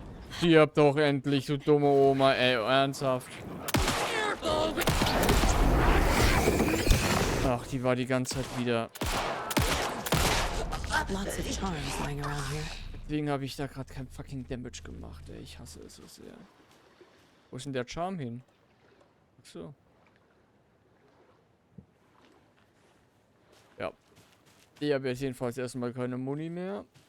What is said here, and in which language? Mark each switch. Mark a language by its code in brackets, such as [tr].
[de] Stirb doch endlich, du dumme Oma, ey, ernsthaft. Ach, die war die ganze Zeit wieder. [en] Lots of charms lying around here. [de] Deswegen habe ich da gerade kein fucking Damage gemacht, ey. Ich hasse es so sehr. Wo ist denn der Charme hin? Ach so. Ja. Ich habe jetzt jedenfalls erstmal keine Muni mehr.